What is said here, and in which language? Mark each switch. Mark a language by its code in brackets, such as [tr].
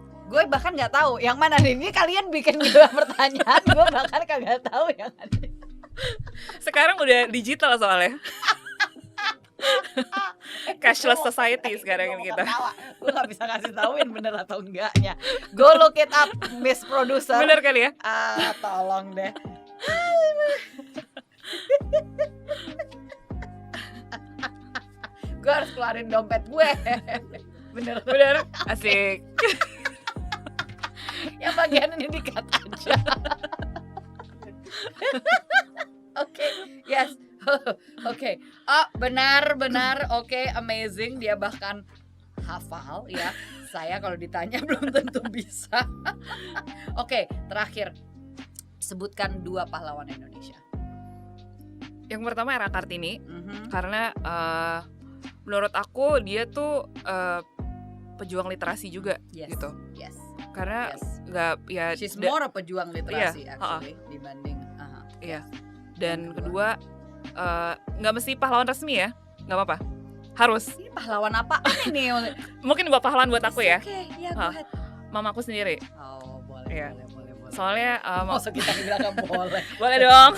[id] Gue bahkan nggak tahu yang mana nih. Ini kalian bikin gue pertanyaan, gue bahkan kagak tahu yang ada. Sekarang udah digital soalnya. [en] Cashless society [id] sekarang ini kita. Gue nggak bisa kasih tauin bener atau enggaknya. [en] Go look it up, Miss Producer. [id] Bener kali ya? Tolong deh. Gue harus keluarin dompet gue. Bener. Asik. Yang bagian ini di-cut aja. Oke, yes. Oke. Oh, benar. Oke, amazing. Dia bahkan hafal ya. Saya kalau ditanya belum tentu bisa. Oke, terakhir. Sebutkan 2 pahlawan Indonesia. Yang pertama Era Kartini, karena menurut aku dia tuh pejuang literasi juga, gitu. Yes. Karena nggak ya. [en] She's more a [id] pejuang literasi [en] actually dibanding. [id] Iya. Dan kedua nggak mesti pahlawan resmi ya, nggak apa-apa. Harus. Ini pahlawan apa ini? Mungkin buat pahlawan buat aku ya. Oke, ya [en] go ahead. [id] Mamaku sendiri. Oh, boleh. Soalnya maksud kita bilang boleh. Boleh dong.